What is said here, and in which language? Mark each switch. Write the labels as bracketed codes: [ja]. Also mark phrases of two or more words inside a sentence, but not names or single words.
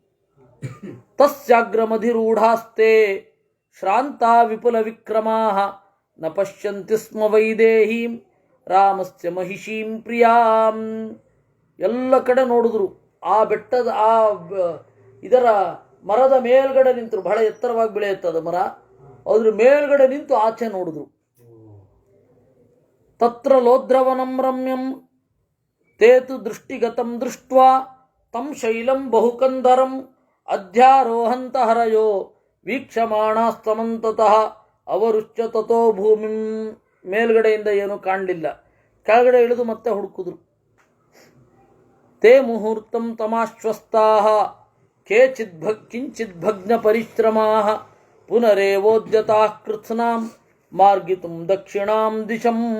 [sa] ತಸ್ಯಾಗ್ರಮಧಿರೂಢಾಸ್ತೆ ಶ್ರಾಂತ ವಿಪುಲ ವಿಕ್ರಮಾಃ ನ ಪಶ್ಯಂತಿ ಸ್ಮ ವೈದೇಹೀಂ ರಾಮಸ್ಯ ಮಹಿಷೀಂ ಪ್ರಿಯಾಂ. [kn] ಎಲ್ಲ ಕಡೆ ನೋಡಿದ್ರು. ಆ ಬೆಟ್ಟದ ಇದರ ಮರದ ಮೇಲ್ಗಡೆ ನಿಂತರು. ಬಹಳ ಎತ್ತರವಾಗಿ ಬೆಳೆಯುತ್ತದೆ ಮರ. ಅದ್ರ ಮೇಲ್ಗಡೆ ನಿಂತು ಆಚೆ ನೋಡಿದ್ರು. [sa] ತತ್ರ ಲೋಧ್ರವನಂ ರಮ್ಯಂ ತೇತು ದೃಷ್ಟಿಗತಂ ದೃಷ್ಟ್ವಾ ತಂ ಶೈಲಂ ಬಹುಕಂದರಂ ಅಧ್ಯಾರೋಹಂತ ಹರಯೋ ವೀಕ್ಷಮಾಣಾಸ್ತಮಂತತಃ ಅವರುಶ್ಚ ತಥೋ ಭೂಮಿಂ. [kn] ಮೇಲ್ಗಡೆಯಿಂದ ಏನೂ ಕಾಣಲಿಲ್ಲ, ಕೆಳಗಡೆ ಇಳಿದು ಮತ್ತೆ ಹುಡುಕಿದ್ರು. [sa] ತೇ ಮುಹೂರ್ತಂ ತಮಾಶ್ವಸ್ತಾಃ ಕಿಂಚಿತ್ ಭಗ್ನ ಪರಿಶ್ರಮಾಃ ಪುನರೇವೋದ್ಯತಾಃ ಕೃತ್ಸ್ನಾಂ ಮಾರ್ಗಿತುಂ ದಕ್ಷಿಣಾಂ ದಿಶಂ.